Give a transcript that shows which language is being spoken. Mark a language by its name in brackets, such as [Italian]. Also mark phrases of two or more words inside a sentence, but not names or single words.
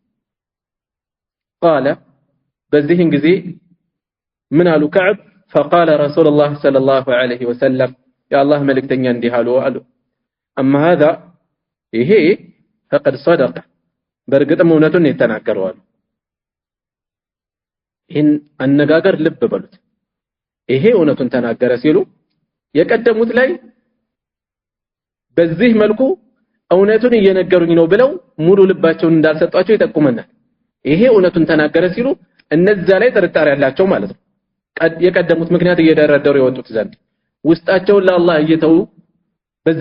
[Arabic] قال [Amharic] በዚህን ጊዜ ምን አሉ [Arabic] كعب فقال رسول الله صلى الله عليه وسلم يا الله [Amharic] መልእክተኛ እንዲህ አሉ [Arabic] اما هذا ይሄ فقد صدق [Amharic] በርግጥም እውነቱን የተናገረው አሉ ይህን አነጋገር ልብ በሉት ይሄ እውነቱን ተናገረ ሲሉ የቀደሙት ላይ በዚህ መልኩ እውነቱን እየነገሩኝ ነው ብለው ሙሉ ልባቸውን እንዳልሰጧቸው ይጠቁመናል ይሄ እውነቱን ተናገረ ሲሉ እነዛ ላይ ጥርጣሬ ያላቸው ማለት ነው የቀደሙት ምክንያት እየደረደሩ የወጡት ዘንድ ውስጣቸውን ለአላህ እየተው በዛ